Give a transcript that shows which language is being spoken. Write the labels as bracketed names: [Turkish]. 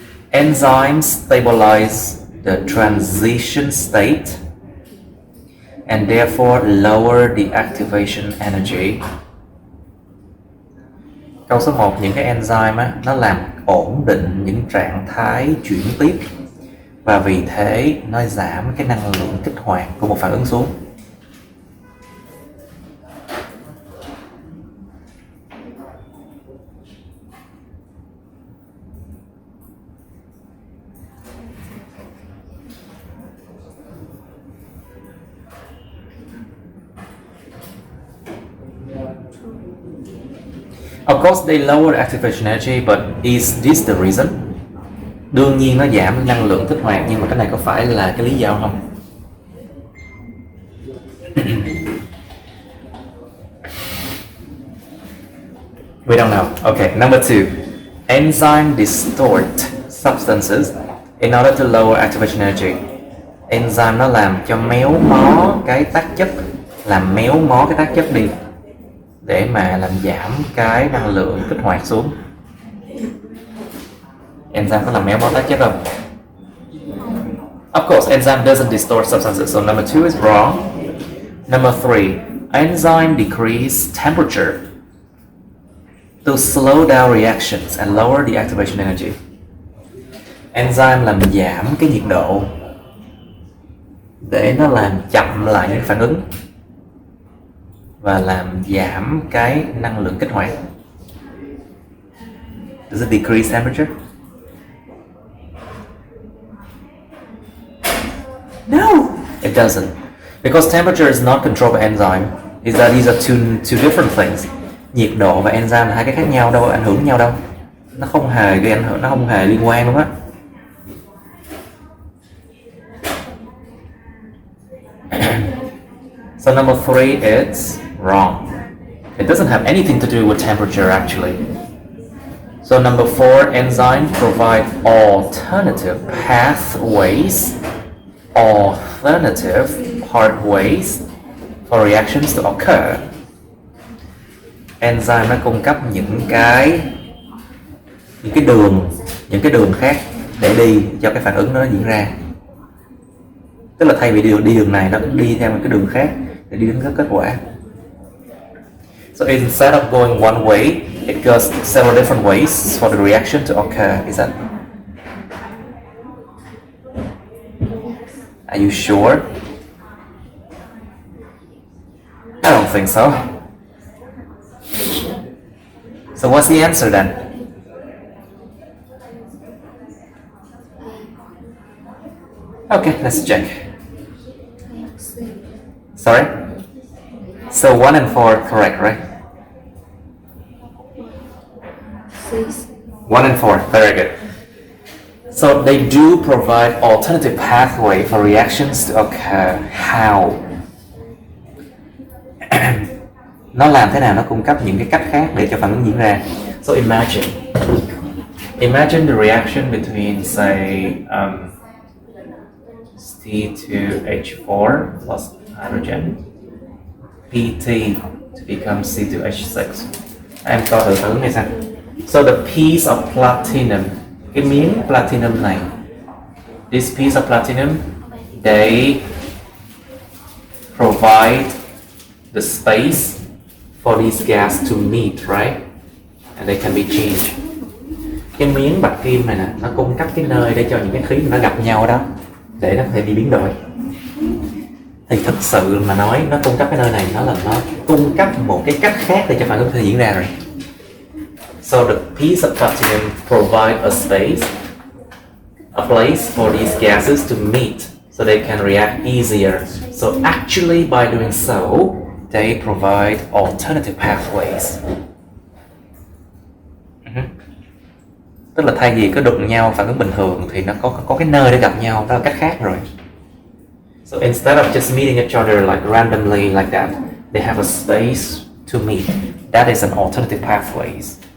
[English] Enzymes stabilize the transition state and therefore lower the activation energy. [Vietnamese] Câu số 1, những cái enzyme á, nó làm ổn định những trạng thái chuyển tiếp và vì thế nó giảm cái năng lượng kích hoạt của một phản ứng xuống. [English] Of course, they lower activation energy, but is this the reason? [Vietnamese] Đương nhiên nó giảm năng lượng kích hoạt, nhưng mà cái này có phải là cái lý do không? [English] We don't know. Okay, number 2. Enzyme distort substances in order to lower activation energy. [Vietnamese] Enzyme nó làm cho méo mó cái tác chất, làm méo mó cái tác chất đi để mà làm giảm cái năng lượng kích hoạt xuống. Enzyme có làm méo mó tác chất không? [English] Of course, enzyme doesn't distort substances, so number 2 is wrong. Number 3, enzyme decrease temperature to slow down reactions and lower the activation energy. [Vietnamese] Enzyme làm giảm cái nhiệt độ để nó làm chậm lại những phản ứng và làm giảm cái năng lượng kích hoạt. [English] Does it decrease temperature? No, it doesn't. Because temperature is not controlled by enzyme. Is that these are two different things. [Vietnamese] Nhiệt độ và enzyme là hai cái khác nhau đâu, ảnh hưởng nhau đâu. Nó không hề gây ảnh hưởng, nó không hề liên quan luôn á. [English] So number 3 is wrong. It doesn't have anything to do with temperature actually. So number 4, enzyme provide alternative pathways for reactions to occur. [Vietnamese] Enzyme nó cung cấp những cái đường khác để đi cho cái phản ứng nó diễn ra. Tức là thay vì đi đường này, nó đi theo một cái đường khác để đi đến kết quả. [English] So instead of going one way, it goes several different ways for the reaction to occur. Is that? Are you sure? I don't think so. So what's the answer then? Okay, let's check. Sorry? So 1 and 4 are correct, right? 1 and 4, very good. So they do provide alternative pathway for reactions to occur. How? [Vietnamese] Nó làm thế nào? Nó cung cấp những cái cách khác để cho phản ứng diễn ra. [English] So imagine the reaction between say C2H4 plus hydrogen PT to become C2H6. [Vietnamese] Em coi thử phản ứng này xem. [English] So the piece of platinum, [Vietnamese] cái miếng platinum này, [English] this piece of platinum, they provide the space for these gas to meet, right? And they can be changed. [Vietnamese] Cái miếng bạch kim này nè, nó cung cấp cái nơi để cho những cái khí nó gặp nhau đó, để nó có thể bị biến đổi. Thì thực sự mà nói, nó cung cấp cái nơi này, nó cung cấp một cái cách khác để cho phản ứng có thể diễn ra rồi. [English] So the piece of platinum provide a place for these gases to meet, so they can react easier. So actually, by doing so, they provide alternative pathways. [Vietnamese] Tức là thay vì cứ đụng nhau phản ứng bình thường thì nó có cái nơi để gặp nhau, đó là cách khác rồi. [English] So instead of just meeting each other like randomly like that, they have a space to meet. That is an alternative pathways.